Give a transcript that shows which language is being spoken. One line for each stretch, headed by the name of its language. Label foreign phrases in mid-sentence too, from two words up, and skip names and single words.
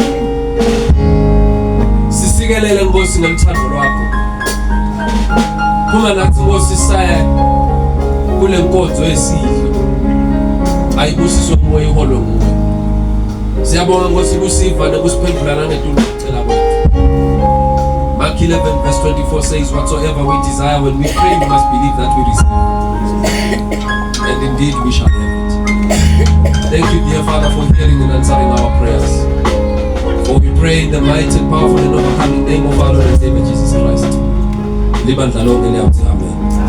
Swati: Sisikelele Nkosi ngomthando lwakho. Kuma nathi Nkosi saya kule nkonzo esidlo. Ayibusiswe moya iholo nguwe. Siyabonga Nkosi kusiva nekusiphendulana ngetulo kwethu.
English: Mark 11 verse 24 says, whatsoever we desire when we pray, we must believe that we receive. And indeed we shall have it. Thank you, dear Father, for hearing and answering our prayers. For we pray in the mighty, powerful and overcoming name of our Lord and Savior Jesus Christ.
Swati: Libandla lonke liyathi amen.